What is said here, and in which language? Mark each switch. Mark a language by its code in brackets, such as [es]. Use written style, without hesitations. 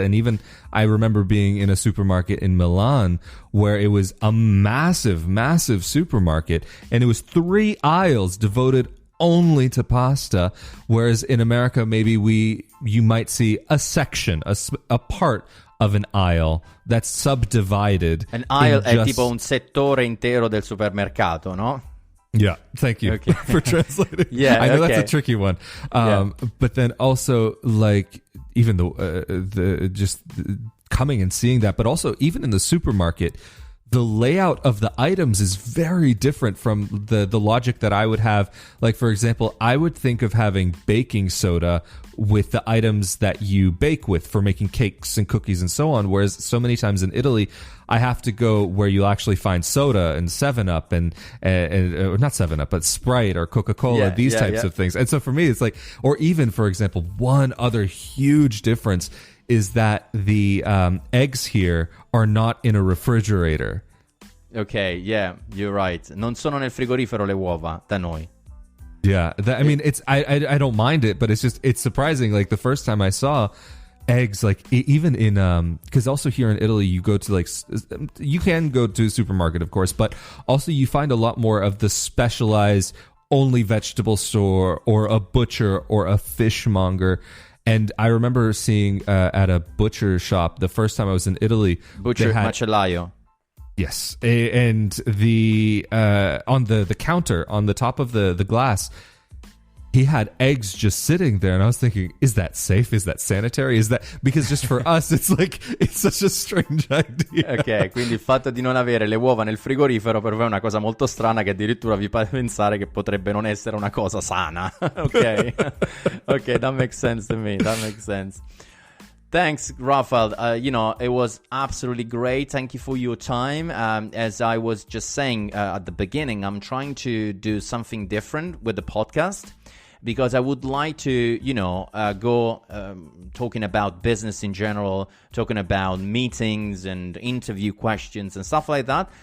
[en] And even I remember being in a supermarket in Milan where it was a massive, massive supermarket, and it was 3 aisles devoted only to pasta, whereas in America maybe you might see a section, a part of an aisle that's subdivided. [it] An aisle è tipo un settore intero del supermercato, no? [en] Yeah, thank you for translating. Yeah, I know that's a tricky one. But then also, like, even the just coming and seeing that, but also even in the supermarket, the layout of the items is very different from the logic that I would have. Like, for example, I would think of having baking soda with the items that you bake with for making cakes and cookies and so on. Whereas so many times in Italy, I have to go where you'll actually find soda and 7-Up and not 7-Up, but Sprite or Coca-Cola, these types of things. And so for me, it's like, or even, for example, one other huge difference is that the eggs here are not in a refrigerator. Okay, yeah, you're right. [it] Non sono nel frigorifero le uova da noi. [en] Yeah, I mean, it's I don't mind it, but it's surprising. Like the first time I saw eggs, like even in because also here in Italy you go to like you can go to a supermarket, of course, but also you find a lot more of the specialized only vegetable store or a butcher or a fishmonger. And I remember seeing at a butcher shop the first time I was in Italy. Butcher macellaio. Yes, and the on the counter on the top of the glass, he had eggs just sitting there, and I was thinking, is that safe? Is that sanitary? Is that because just for us, it's like it's such a strange idea. [it] Ok, quindi il fatto di non avere le uova nel frigorifero per voi è una cosa molto strana che addirittura vi fa pensare che potrebbe non essere una cosa sana. [en] Ok, ok, that makes sense to me. That makes sense. Thanks, Raphael. It was absolutely great. Thank you for your time. As I was just saying at the beginning, I'm trying to do something different with the podcast because I would like to, go talking about business in general, talking about meetings and interview questions and stuff like that.